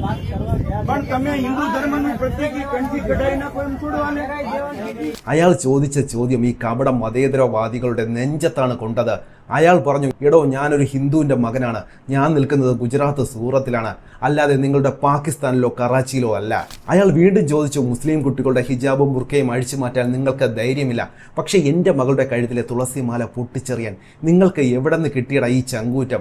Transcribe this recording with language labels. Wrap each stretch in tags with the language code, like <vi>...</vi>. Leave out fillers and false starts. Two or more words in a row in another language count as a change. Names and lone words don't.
<gu>પણ તમે હિન્દુ ધર્મનું પ્રત્યેક કંઠી કઢાઈ નાખો એમ છોડવાને.</gu> <ml>അയാൾ ചോദിച്ച ചോദ്യം ഈ കപട മതേതരവാദികളുടെ നെഞ്ചത്താണ് കൊണ്ടത്. അയാൾ പറഞ്ഞു, എടോ ഞാനൊരു ഹിന്ദുവിൻ്റെ മകനാണ്, ഞാൻ നിൽക്കുന്നത് ഗുജറാത്ത് സൂറത്തിലാണ്, അല്ലാതെ നിങ്ങളുടെ പാകിസ്ഥാനിലോ കറാച്ചിയിലോ അല്ല. അയാൾ വീണ്ടും ചോദിച്ചു, മുസ്ലിം കുട്ടികളുടെ ഹിജാബും ബുർക്കയും അഴിച്ചു മാറ്റാൻ നിങ്ങൾക്ക് ധൈര്യമില്ല, പക്ഷേ എൻ്റെ മകളുടെ കഴുത്തിലെ തുളസിമാല പൊട്ടിച്ചെറിയാൻ നിങ്ങൾക്ക് എവിടെ നിന്ന് കിട്ടിയട ഈ ചങ്കൂറ്റം?</ml>